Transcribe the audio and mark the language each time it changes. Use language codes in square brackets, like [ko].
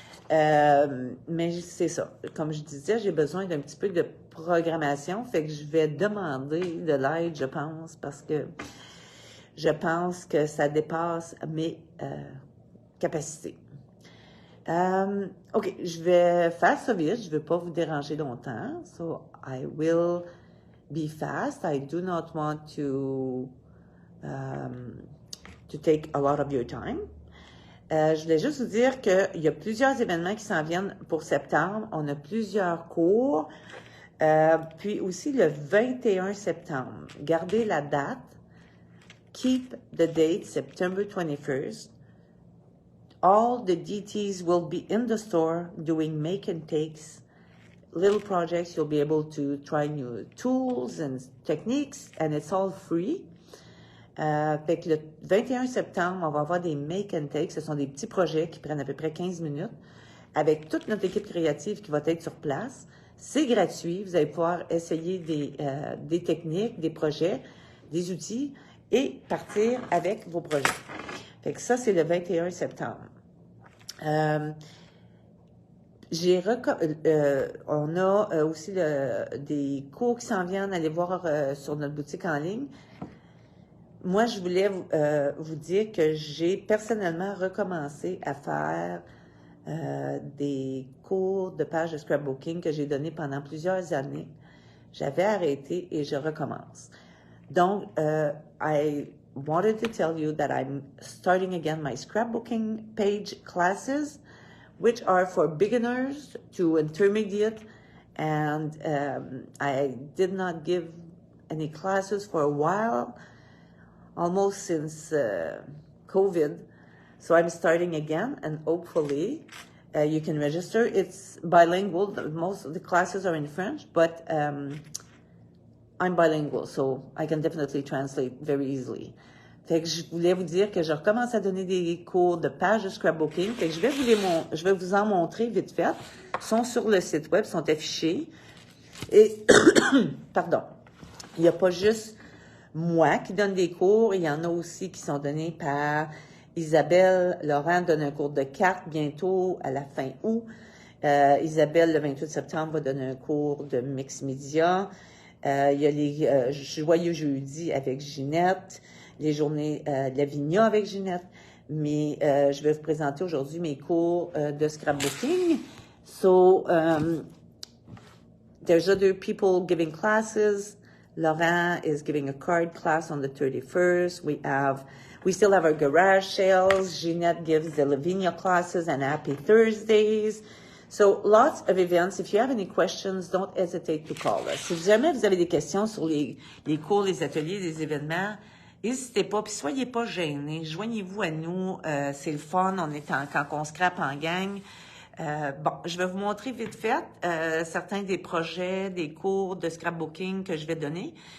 [fr] Mais c'est ça. Comme je disais, j'ai besoin d'un petit peu de programmation, fait que je vais demander de l'aide, je pense, parce que je pense que ça dépasse mes capacités. OK, je vais faire ça vite. Je ne vais pas vous déranger longtemps. [en] So, I will be fast. I do not want to take a lot of your time. [fr] Je voulais juste vous dire qu'il y a plusieurs événements qui s'en viennent pour septembre. On a plusieurs cours. Puis aussi le 21 septembre. Gardez la date. [en] Keep the date, September 21st. All the DTs will be in the store doing make and takes, little projects. You'll be able to try new tools and techniques, and it's all free. [fr] Fait que le 21 septembre, on va avoir des make and takes. Ce sont des petits projets qui prennent à peu près 15 minutes avec toute notre équipe créative qui va être sur place. C'est gratuit. Vous allez pouvoir essayer des techniques, des projets, des outils et partir avec vos projets. Fait que ça, c'est le 21 septembre. On a aussi des cours qui s'en viennent. Allez voir sur notre boutique en ligne. Moi, je voulais vous dire que j'ai personnellement recommencé à faire des cours de page de scrapbooking que j'ai donné pendant plusieurs années. J'avais arrêté et je recommence. [en] Donc, I wanted to tell you that I'm starting again my scrapbooking page classes, which are for beginners to intermediate, and I did not give any classes for a while, almost since COVID. So I'm starting again, and hopefully you can register. It's bilingual. Most of the classes are in French, but I'm bilingual, so I can definitely translate very easily. [fr] Fait que je voulais vous dire que je recommence à donner des cours de page de scrapbooking. Fait que je vais vous en montrer vite fait. Ils sont sur le site web, sont affichés. Et, pardon, il n'y a pas juste moi qui donne des cours, il y en a aussi qui sont donnés par Isabelle. Laurent donne un cours de cartes bientôt à la fin août. Isabelle, le 28 septembre, va donner un cours de mix media. Il y a les Joyeux Jeudi avec Ginette, les journées de Lavinia avec Ginette, mais je vais vous présenter aujourd'hui mes cours de scrapbooking. [en] So, there's other people giving classes. Laurent is giving a card class on the 31st. We still have our garage sales. Ginette gives the Lavinia classes and Happy Thursdays. So, lots of events. If you have any questions, don't hesitate to call us. [fr] Si jamais vous avez des questions sur les cours, les ateliers, les événements, n'hésitez pas, puis soyez pas gênés. Joignez-vous à nous. C'est le fun. Quand on scrape en gang. Bon, je vais vous montrer vite fait certains des projets, des cours de scrapbooking que je vais donner.